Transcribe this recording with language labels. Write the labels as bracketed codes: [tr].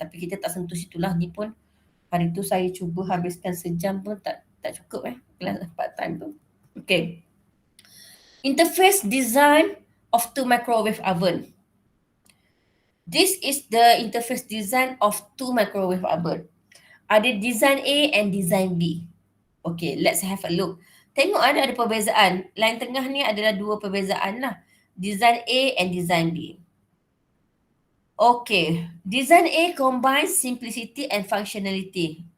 [ms] Tapi kita tak sentuh situlah. Ni pun hari tu saya cuba habiskan sejam pun tak cukup kelas part time tu. Okay. [en] Interface design of 2 microwave oven. This is the interface design of 2 microwave oven. [ms] Ada [en] design A and design B. Okay, let's have a look. [ms] Tengok ada perbezaan. Line tengah ni adalah 2 perbezaan lah. [en] Design A and design B. Okay, design A combines simplicity and functionality.